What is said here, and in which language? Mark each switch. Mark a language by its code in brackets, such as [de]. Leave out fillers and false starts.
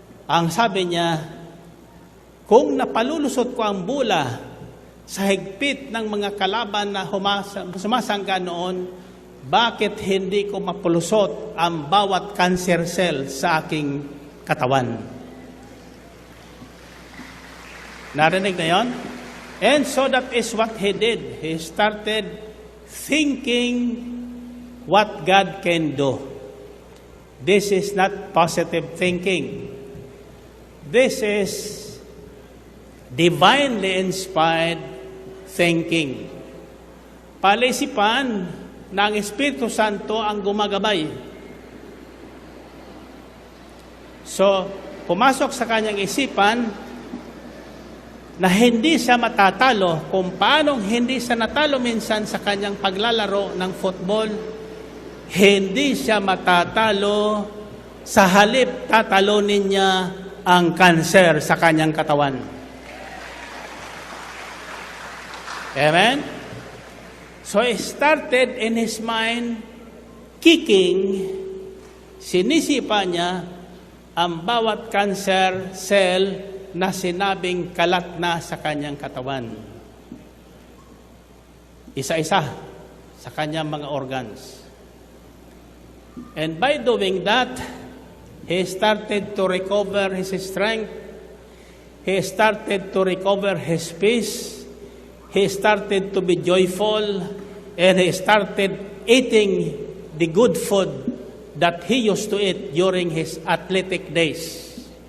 [tl] Ang sabi niya, kung napalulusot ko ang bola sa higpit ng mga kalaban na sumasangga noon, bakit hindi ko mapulusot ang bawat cancer cell sa aking katawan? Narinig na yon? [en] And so that is what he did. He started thinking what God can do. This is not positive thinking. This is divinely inspired thinking. [tl] Palaisipan na ang Espiritu Santo ang gumagabay. So, pumasok sa kanyang isipan na hindi siya matatalo, kung paanong hindi siya natalo minsan sa kanyang paglalaro ng football, hindi siya matatalo, sa halip tatalunin niya ang kanser sa kanyang katawan. Amen? [en] So he started in his mind kicking, [tl] sinisipa niya ang bawat cancer cell na sinabing kalat na sa kanyang katawan. Isa-isa sa kanyang mga organs. [en] And by doing that, he started to recover his strength. He started to recover his peace. He started to be joyful. And he started eating the good food that he used to eat during his athletic days.